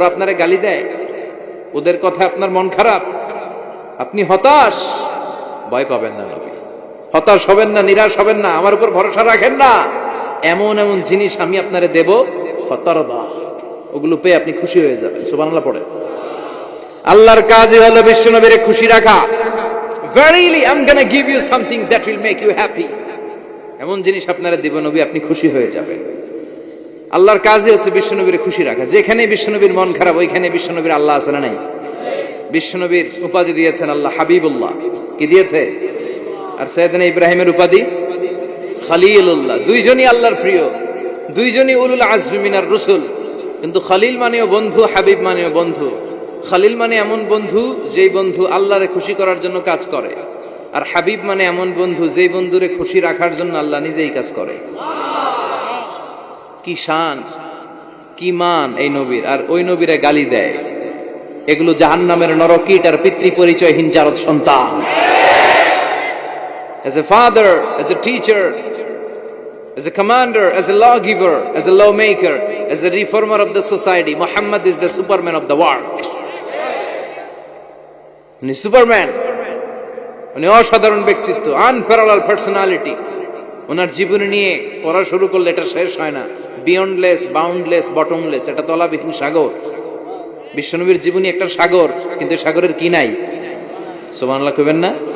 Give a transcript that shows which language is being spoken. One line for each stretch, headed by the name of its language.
Bangla: ওরা আপনারে গালি দেয়, ওদের কথা আপনার মন খারাপ, আপনি হতাশ, ভয় পাবেন না নবী, হতাশ হবেন না, নিরাশ হবেন না, আমার উপর ভরসা রাখেন না। এমন এমন জিনিস আমি আপনারে দেব, ফাতারদা, ওগুলো পেয়ে আপনি খুশি হয়ে যাবেন। সুবহানাল্লাহ পড়ে। আল্লাহর কাজই হলো বিশ্বনবীরে খুশি রাখা।
English: Verily I'm gonna give you something that will make you happy,
Bangla: এমন জিনিস আপনারা দিব নবী, আপনি খুশি হয়ে যাবেন। আল্লাহর কাজই হচ্ছে বিশ্বনবীর খুশি রাখা। যেখানে বিশ্বনবীর মন খারাপ, ওইখানে বিশ্বনবীর আল্লাহ আছে না নাই? বিশ্বনবীর উপাধি দিয়েছেন আল্লাহ হাবিবুল্লাহ। কি দিয়েছে? আর সাইয়েদনা ইব্রাহিমের উপাধি খলিলুল্লাহ। দুইজনই আল্লাহর প্রিয়, দুইজনই
Arabic: উলুল আজমি মিনার রসুল।
Bangla: কিন্তু খলিল মানেও বন্ধু, হাবিব মানেও বন্ধু। খলিল মানে এমন বন্ধু যেই বন্ধু আল্লাহরে খুশি করার জন্য কাজ করে, আর হাবিব মানে এমন বন্ধু যেই বন্ধুরে খুশি রাখার জন্য আল্লাহ নিজেই কাজ করে। কি শান, কি মান এই নবীর! আর ওই নবীরে গালি দেয়। এগুলো জাহান্নামের নরকীট আর পিতৃ পরিচয়হীন জারদ সন্তান।
English: As a father, as a teacher, as a commander, as a lawgiver, as a lawmaker, as a reformer of the society, Muhammad is the superman of the world.
Bangla: উনি সুপারম্যান, উনি অসাধারণ ব্যক্তিত্ব, আনপ্যারালাল পার্সোনালিটি। ওনার জীবনী নিয়ে পড়া শুরু করলে এটা শেষ হয় না। বিয়ন্ডলেস, বাউন্ডলেস, বটমলেস, এটা তলাবিহীন সাগর। বিশ্বনবীর জীবনী একটা সাগর, কিন্তু সাগরের কি নাই? সুবহানাল্লাহ কইবেন না?